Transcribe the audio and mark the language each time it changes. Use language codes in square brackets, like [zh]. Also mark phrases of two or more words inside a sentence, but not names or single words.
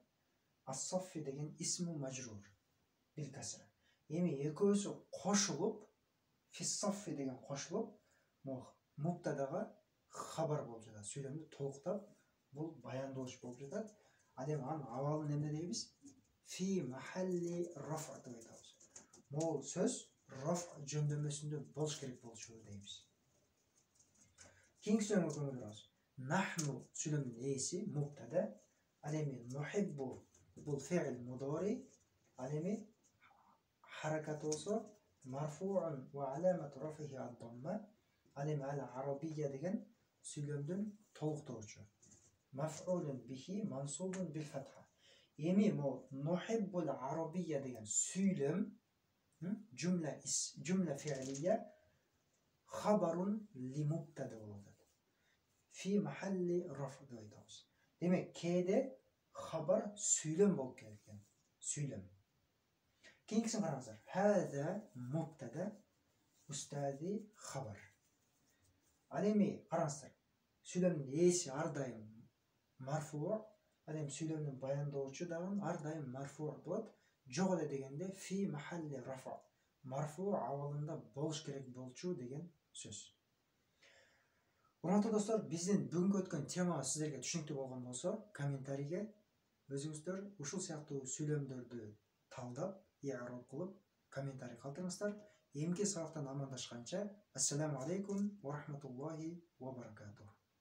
[ar] Ас-саффи деген اسم مجرور بالكسرة. [ky] Эми экөөсү кошулуп, фис-саффи деген кошулуп, муптадага хабар болуп жатат. Сүйлөмдү толуктап, бул баяндооч болуп жатат. Ал эми анын абалын эмне дейбиз? [ar] في محل رفع [ky] деп айтабыз. Могул сөз раф жөндөмөсүндө болуш керек болчу дейбиз. Кийинки сөзгө көңүл бурабыз. Нахну сүйлөмдүн ээси муптада. Ал эми нухиббу бул [ar] فعل مضارع. [ky] Ал эми харакаты болсо [ar] مرفوع وعلامة رفعه الضمة. [ky] Ал эми ал-арабия деген сүйлөмдүн толуктоочу. [ar] مفعول به منصوب بالفتحة. [ky] Эми [ar] ما نحب العربية [ky] деген сүйлөм [ar] جملة فعلية خبر لمبتدأ [ky] болот. [ar] في محل رفع [ky] деп айтабыз. Демек, кээде хабар сүйлөм болуп келген. Сүйлөм. Кийинкисин караңыздар. Хаза муптада устази хабар. Ал эми караңыздар. Сүйлөмдүн ээси ар дайым марфу, ал эми сүйлөмдүн баяндоочу дагы ар дайым марфу болот. Жок эле дегенде [ar] في محل رفع. [ky] Марфу абалында болуш керек болчу деген сөз. Урматтуу достор, биздин бүгүнкү өткөн тема сиздерге түшүнүктүү болгон болсо, комментарийге өзүңүздөр ушул сыяктуу сүйлөмдөрдү талдап, i'rab кылып, комментарий калтырыңыздар. Эмки сабактан амандашканча, [ar] السلام عليكم ورحمة الله وبركاته.